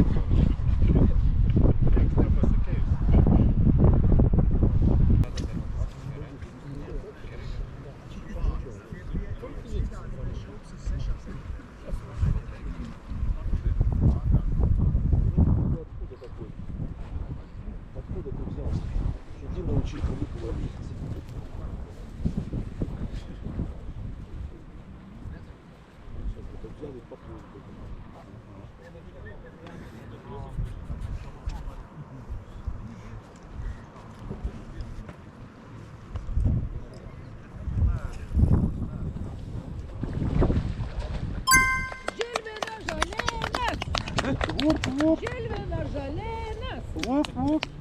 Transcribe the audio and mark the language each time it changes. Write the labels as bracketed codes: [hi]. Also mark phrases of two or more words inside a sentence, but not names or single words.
[lt] Niekas nepasikeis. [ru] Откуда ты взялся? Иди научи кому-то ловить. Взял и поплыл. [lt] Žilvinas Žalėnas. Вуп-вуп. Žilvinas Žalėnas. Вуп-вуп.